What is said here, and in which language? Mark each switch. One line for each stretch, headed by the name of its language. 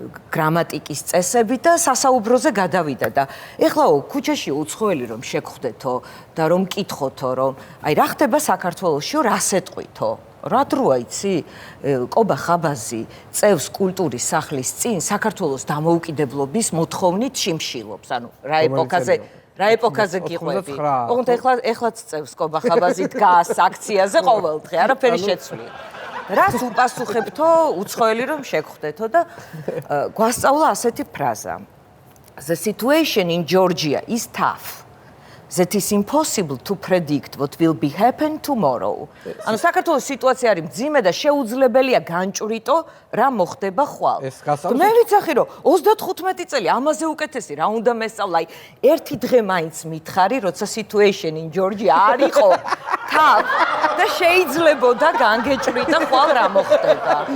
Georgian: გრამატიკის წესები და სასაუბროზე გადავიდა და ეხლაო ქუჩაში უცხოელი რომ შეგხვდეთო და რომ მკითხოთო რომ აი რა ხდება საქართველოში რა სეტყვითო რა დროა იცი კობა ხაბაზი წევს კულტურის სახლის წინ საქართველოს დამოუკიდებლობის მოთხოვნით შიმშილობს ანუ რა ეპოქაზე გიყვები? ოღონდ ეხლაც წევს კობა ხაბაზი დგას აქციაზე ყოველდღე, არაფერი შეცვლია. რას უპასუხებთო უცხოელი რომ შეგხვდეთო და გვასწავლა ასეთი ფრაზა.
English: The situation in Georgia is tough. That is impossible to predict what will be happen tomorrow.
Georgian: ანუ საქართველოს სიტუაცია არის მძიმე და შეუძლებელია განჭვრიტო რა მოხდება ხვალ. მე ვიცახი რომ 35 წელი ამაზე უკეთესი რა უნდა მესწავლა. აი ერთი დღე მაინც მითხარი, როცა
English: situation in Georgia
Georgian: არ იყო
English: tough
Georgian: და შეიძლებოდა განგეჭვრიტა ხვალ რა მოხდება.